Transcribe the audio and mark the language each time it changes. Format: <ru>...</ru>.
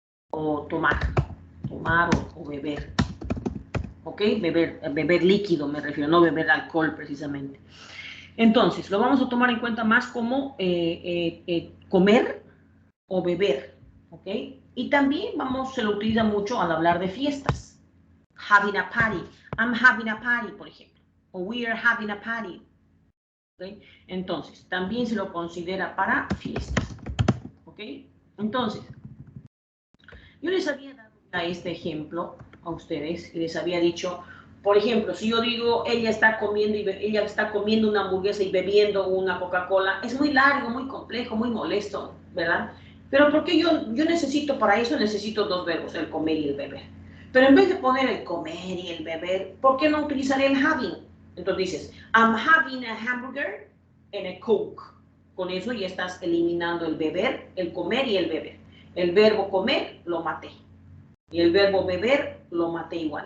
<es>O tomar. Tomar o beber. ¿Ok? Beber líquido me refiero, no beber alcohol precisamente. Entonces, lo vamos a tomar en cuenta más como comer o beber, ¿ok? Y también se lo utiliza mucho al hablar de fiestas.</es> <en>Having a party. I'm having a party,</en> <es>por ejemplo.</es> <en>O we are having a party.</en> <es>¿Ok? Entonces, también se lo considera para fiestas. ¿Ok? Entonces, yo les había dado ya este ejemplo a ustedes y les había dicho, por ejemplo, si yo digo, ella está comiendo una hamburguesa y bebiendo una Coca-Cola, es muy largo, muy complejo, muy molesto, ¿verdad? Pero porque yo necesito, para eso necesito dos verbos, el comer y el beber. Pero en vez de poner el comer y el beber, ¿por qué no utilizar el having? Entonces dices,</es> <en>I'm having a hamburger and a Coke.</en> <es>Con eso ya estás eliminando el beber, el comer y el beber. El verbo comer lo maté. Y el verbo beber lo maté igual.</es>